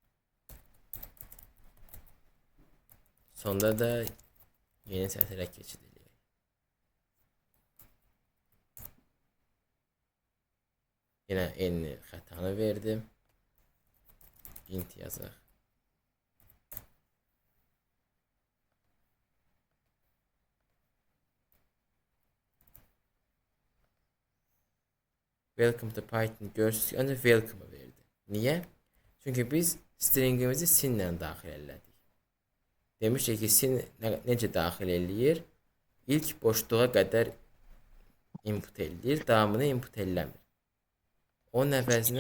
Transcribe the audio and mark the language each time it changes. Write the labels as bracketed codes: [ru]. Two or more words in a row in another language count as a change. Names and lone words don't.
[az] Sonda da yeni sətrə keçid edək. Yenə eyni xətanı verdim. Int yazaq. [en] Welcome to Python [az] görürsünüz ki, ancaq welcome verdi. Niyə? Çünki biz stringimizi sinlə daxil elədik. Demişdik ki, sin necə daxil eləyir? İlk boşluğa qədər input eləyir, davamını input eləmir. Onun əvəzinə